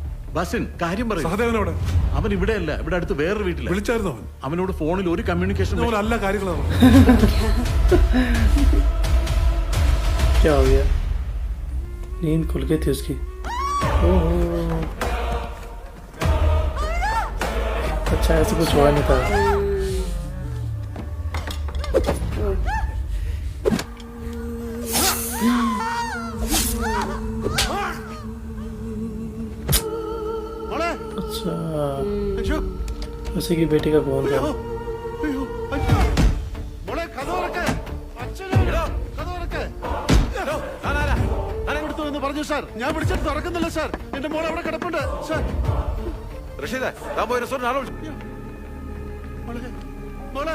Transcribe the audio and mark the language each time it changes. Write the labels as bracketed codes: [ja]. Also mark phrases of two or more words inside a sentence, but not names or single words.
[ml] ബാസിൻ കാര്യം പറയും. സഹദേവൻ അവിടെ അവൻ ഇവിടെയല്ല, ഇവിടെ അടുത്ത് വേറൊരു വീട്ടില. വിളിച്ചായിരുന്നു അവൻ. അവനോട് ഫോണിൽ ഒരു കമ്മ്യൂണിക്കേഷൻ ഇതുപോലെ അല്ല കാര്യങ്ങളാണ്. [hi] क्या हो गया? नींद खुल गई थी उसकी. ओहो. अच्छा ऐसे कुछ हुआ नहीं था. [ml] മോളെ [hi] अच्छा [ml] അയ്യോ [hi] उसी की बेटी का फोन था. [ml] അയ്യോ അയ്യോ മോളെ കഥ തുറക്ക് അച്ഛനോ കഥ തുറക്ക് എടുത്തു എന്ന് പറഞ്ഞു സാർ ഞാൻ വിളിച്ചിട്ട് തുറക്കുന്നില്ല സാർ എന്റെ മോളെ അവിടെ കിടപ്പുണ്ട് സാർ മോളെ